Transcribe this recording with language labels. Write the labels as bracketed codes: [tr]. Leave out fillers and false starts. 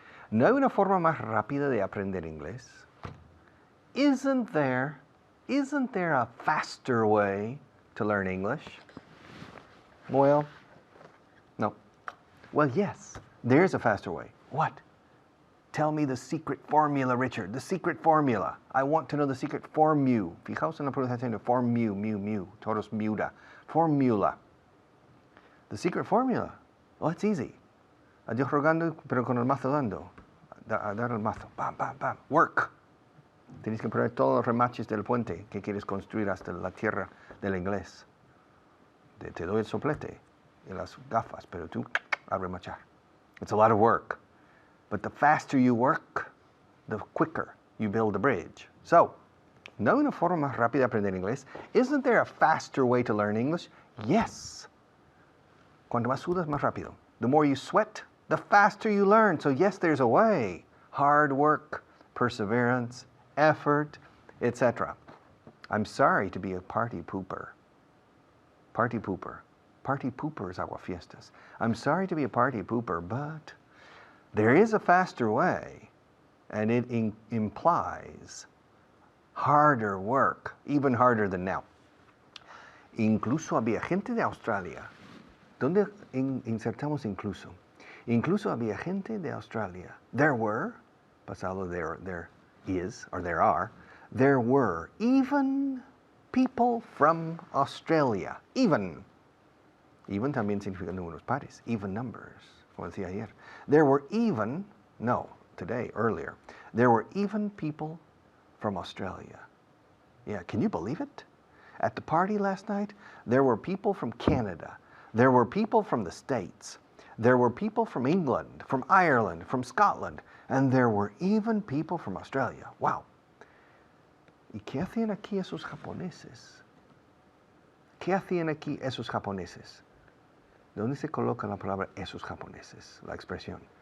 [es] ¿No hay una forma más rápida de aprender inglés? [en] Isn't there a faster way to learn English? Well, no. Well, yes, there's a faster way. What? Tell me the secret formula, Richard. The secret formula. I want to know the secret formula. [es] Fijaos en la pronunciación de formula. Todos muda. Formula. [en] The secret formula. Oh, it's easy. [es] A Dios rogando, pero con el mazo dando. A dar el mazo. Bam, bam, bam. Work. Tienes que poner todos los remaches del puente que quieres construir hasta la tierra del inglés. Te doy el soplete y las gafas, pero tú a remachar. [en] It's a lot of work. But the faster you work, the quicker you build a bridge. [es] So, ¿no hay una forma más rápida de aprender inglés? [en] Isn't there a faster way to learn English? Yes. [es] Cuanto más sudas, más rápido. [en] The more you sweat, the faster you learn. So yes, there's a way. Hard work, perseverance, effort, etc. I'm sorry to be a party pooper. Party pooper. Party poopers aguafiestas. I'm sorry to be a party pooper, but there is a faster way, and it implies harder work, even harder than now. [es] Incluso había gente de Australia. ¿Dónde insertamos incluso? Incluso había gente de Australia. [en] There were, pasado there is, or there are, there were even people from Australia. [es] Even también significa números pares, even numbers, como decía ayer. [en] There were even, no, today, earlier, there were even people from Australia. Yeah, can you believe it? At the party last night, there were people from Canada. There were people from the States. There were people from England, from Ireland, from Scotland, and there were even people from Australia. Wow. [es] ¿Y qué hacían aquí esos japoneses? ¿Qué hacían aquí esos japoneses? ¿De dónde se coloca la palabra esos japoneses, la expresión?